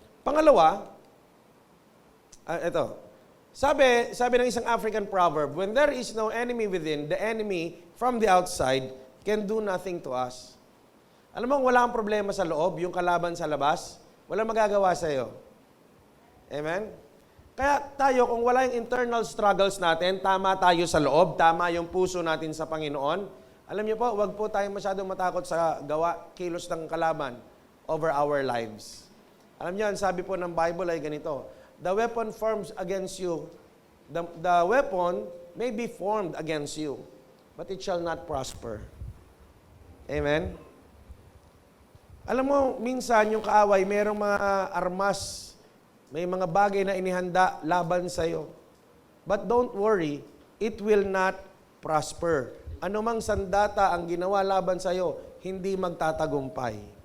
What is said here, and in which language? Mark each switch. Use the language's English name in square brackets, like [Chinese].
[Filipino] Pangalawa, ito, sabi ng isang African proverb, [English] when there is no enemy within, the enemy from the outside can do nothing to us. [Filipino] Alam mo, wala kang problema sa loob, yung kalaban sa labas, wala magagawa sa iyo. Amen? Kaya tayo, kung wala yung internal struggles natin, tama tayo sa loob, tama yung puso natin sa Panginoon, alam niyo po, wag po tayo masyadong matakot sa kilos ng kalaban [English] over our lives. [Filipino] Alam niyo, ang sabi po ng Bible ay ganito, [English] the weapon forms against you, the weapon may be formed against you, but it shall not prosper. Amen? [Filipino] Alam mo, minsan yung kaaway, mayroong mga armas, may mga bagay na inihanda laban sa'yo. [English] But don't worry, it will not prosper. [Filipino] Anumang sandata ang ginawa laban sa'yo, hindi magtatagumpay.